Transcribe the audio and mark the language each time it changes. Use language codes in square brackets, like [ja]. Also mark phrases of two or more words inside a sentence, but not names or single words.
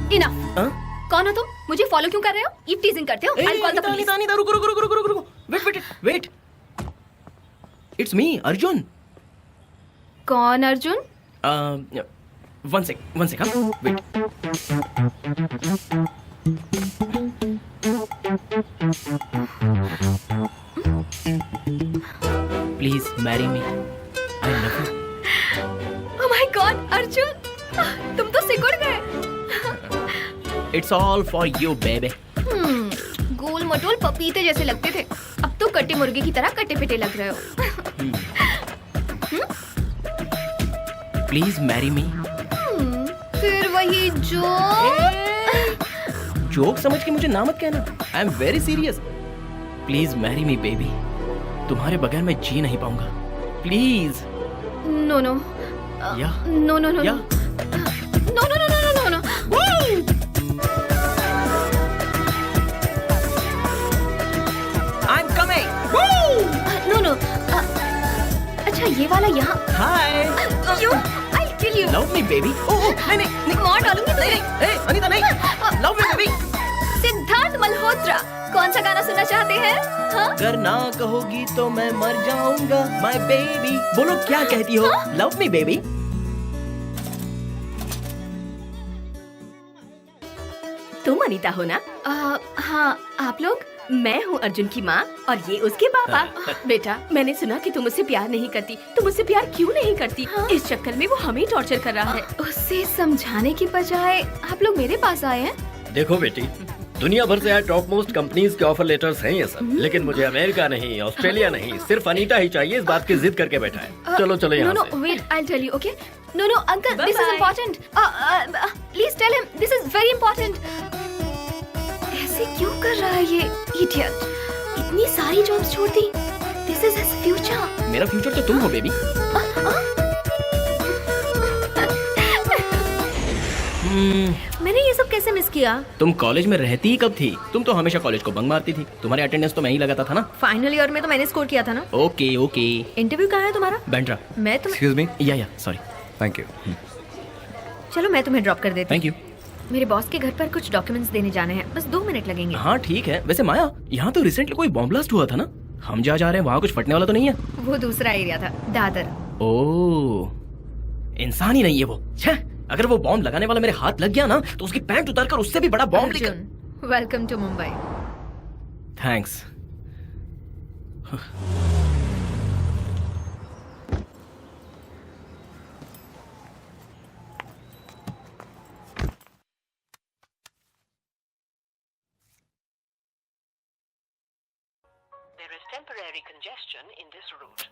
[hi] इनफ। कौन हो तुम? मुझे फॉलो क्यों कर रहे हो? [en] eve teasing [hi] करते हो? [en] I'll call the police. [hi] अनीता, रुको। वेट। [en] It's me, [hi] अर्जुन. कौन अर्जुन? [en] One sec, हाँ. Wait. Please marry me. I love you. Oh my God, [hi] अर्जुन, तुम तो सिकुड़ गए। [en] It's all for you, baby. [hi] गोल मटोल पपीते जैसे लगते थे, अब तो कटे मुर्गे की तरह कटे पिटे लग रहे हो। [en] Please marry me. [hi] फिर वही जोक समझ के मुझे ना मत कहना. [en] I am very serious. Please marry me, baby. [hi] तुम्हारे बगैर मैं जी नहीं पाऊंगा. [en] Please. no no या no no no या no no no no no no. I'm coming. no no. [hi] अच्छा ये वाला यहाँ। [en] Hi. You, I'll kill you. Love me, baby. [hi] नहीं. मार डालूंगी तुझे। Hey, अनीता नहीं. [en] Love me, baby. [hi] सिद्धार्थ मल्होत्रा, कौन सा गाना सुनना चाहते हैं? हाँ? अगर ना कहोगी तो मैं मर जाऊंगा, [en] my baby. [hi] बोलो क्या कहती हो? [en] Love me, baby. [hi] तुम अनीता हो ना? हाँ, आप लोग? मैं हूँ अर्जुन की माँ और ये उसके पापा। बेटा, मैंने सुना कि तुम मुझसे प्यार नहीं करती। तुम मुझसे प्यार क्यों नहीं करती? हाँ? इस चक्कर में वो हमें टॉर्चर कर रहा है। उससे समझाने की बजाय आप लोग मेरे पास आए हैं। देखो बेटी, दुनिया भर से [en] top most companies [hi] के [en] offer letters [hi] हैं ये सब, लेकिन मुझे अमेरिका नहीं, ऑस्ट्रेलिया नहीं, सिर्फ अनीता ही चाहिए। इस बात की जिद करके बैठा है। चलो यहाँ नो से। वेट, [en] I'll tell you, okay? No, uncle, this is important. Please tell him, this is very important. [hi] ऐसे क्यों कर रहा है ये idiot? इतनी सारी जॉब्स छोड़ दी। [en] This is his future. [hi] मेरा फ्यूचर तो तुम हो, बेबी. मैंने ये सब कैसे मिस किया? तुम कॉलेज में रहती ही कब थी? तुम तो हमेशा कॉलेज को बंक मारती थी. तुम्हारे अटेंडेंस तो मैं ही लगाता था ना. [en] final year [hi] में तो मैंने स्कोर किया था ना। ओके. इंटरव्यू कहाँ है तुम्हारा? बैंड्रा. मैं तुम्हें [en] Excuse me. [hi] या सॉरी. [en] Thank you. [hi] चलो मैं तुम्हें ड्रॉप कर देती हूँ। [en] thank you. [hi] मेरे बॉस के घर पर कुछ डॉक्यूमेंट्स देने जाने हैं, बस 2 मिनट लगेंगे। हाँ ठीक है. वैसे माया, यहाँ तो रिसेंटली कोई [en] bomb blast [hi] हुआ था ना. हम जहाँ जा रहे हैं वहाँ कुछ फटने वाला तो नहीं है? वो दूसरा एरिया था, दादर। ओह, इंसान ही नहीं है वो. छह, अगर वो बॉम्ब लगाने वाला मेरे हाथ लग गया ना तो उसकी पैंट उतारकर उससे भी बड़ा बॉम्ब लेकर. [en] welcome to Mumbai. [hi] थैंक्स. [en] There is temporary congestion in this route.